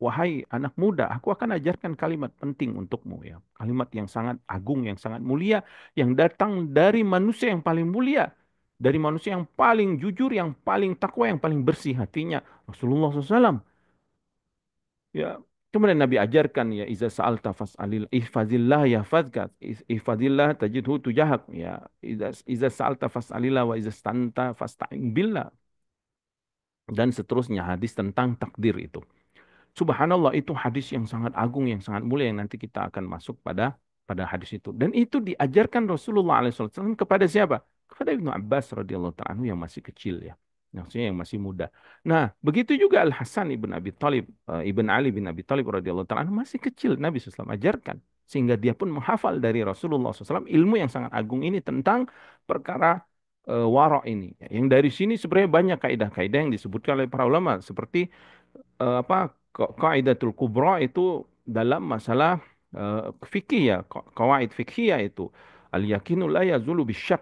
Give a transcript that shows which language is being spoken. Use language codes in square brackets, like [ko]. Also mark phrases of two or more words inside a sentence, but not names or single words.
[id] wahai anak muda, aku akan ajarkan kalimat penting untukmu ya. Kalimat yang sangat agung, yang sangat mulia, yang datang dari manusia yang paling mulia, dari manusia yang paling jujur, yang paling takwa, yang paling bersih hatinya, Rasulullah SAW. Ya, kemudian Nabi ajarkan ya, [ar] إذا سألت فاسأل احفظ الله يحفظك احفظ الله تجده تجاهك ya. إذا سألت فاسأل الله وإذا استعنت فاستعن بالله, [id] dan seterusnya hadis tentang takdir itu. Subhanallah, itu hadis yang sangat agung, yang sangat mulia, yang nanti kita akan masuk pada hadis itu. Dan itu diajarkan Rasulullah SAW kepada siapa? Kepada Ibnu Abbas [ar] رضي الله تعالى عنه [id] yang masih kecil ya. Maksudnya yang masih muda. Nah, begitu juga Al Hasan ibn Abi Thalib, ibn Ali bin Abi Thalib [ar] رضي الله تعالى عنه [id] masih kecil, Nabi SAW ajarkan sehingga dia pun menghafal dari Rasulullah SAW ilmu yang sangat agung ini tentang perkara wara' ini. Yang dari sini sebenarnya banyak kaidah-kaidah yang disebutkan oleh para ulama seperti [ar] القاعدة الكبرى [id] itu dalam masalah fikih ya, qawaid fikih itu [ar] اليقين لا يزول بالشك.